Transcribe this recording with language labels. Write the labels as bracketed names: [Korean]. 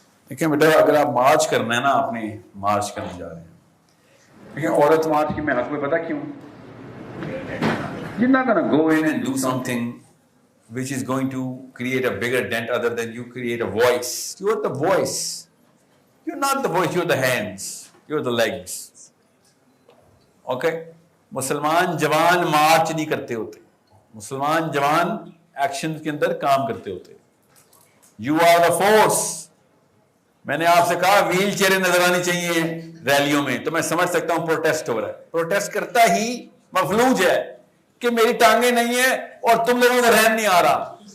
[Urdu] دیکھیں بیٹا, اگر آپ مارچ کرنا ہے نا, آپ نے مارچ کرنے جا رہے ہیں, دیکھیں عورت مارچ کی میں حق میں پتہ کیوں, [English] you're not gonna go in and do something which is going to create a bigger dent other than you create a voice. You're the voice. You're not the voice, you're the hands, you're the legs. Okay? [Urdu] مسلمان جوان مارچ نہیں کرتے ہوتے, مسلمان جوان action کے اندر کام کرتے ہوتے. [English] You are a force. [Urdu] میں نے آپ سے کہا ویل چیئریں نظر آنی چاہیے ریلیوں میں, تو میں سمجھ سکتا ہوں پروٹیسٹ ہو رہا ہے. پروٹیسٹ کرتا ہی مفلوج ہے کہ میری ٹانگیں نہیں ہیں اور تم لوگوں کا رہن نہیں آ رہا.